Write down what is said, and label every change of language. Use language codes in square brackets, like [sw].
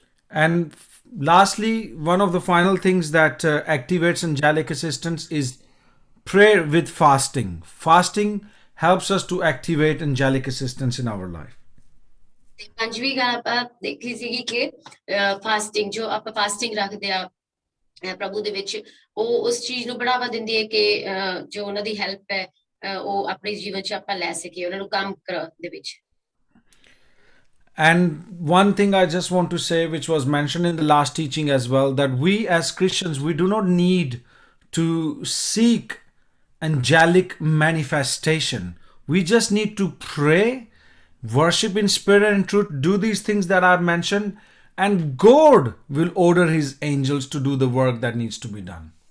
[en] And lastly, one of the final things that activates angelic assistance is prayer with fasting. Fasting helps us to activate angelic assistance in our life. [pa] ਤੇ ਪੰਜਵੀਂ ਗੱਲ ਆਪਾਂ ਦੇਖੀ ਸੀਗੀ ਕਿ fasting ਜੋ ਆਪਾਂ ਫਾਸਟਿੰਗ ਰੱਖਦੇ ਆ ਪ੍ਰਭੂ ਦੇ ਵਿੱਚ ਉਹ ਉਸ ਚੀਜ਼ ਨੂੰ ਬੜਾਵਾ ਦਿੰਦੀ ਹੈ ਕਿ ਜੋ ਉਹਨਾਂ ਦੀ ਹੈਲਪ ਹੈ ਉਹ ਆਪਣੇ ਜੀਵਨ 'ਚ ਆਪਾਂ ਲੈ ਸਕੀਏ ਉਹਨਾਂ ਨੂੰ ਕੰਮ ਕਰਨ ਦੇ ਵਿੱਚ [en] And one thing I just want to say, which was mentioned in the last teaching as well, that we as Christians, we do not need to seek angelic manifestation. We just need to pray, worship in spirit and truth, do these things that I've mentioned, and God will order his angels to do the work that needs to be done.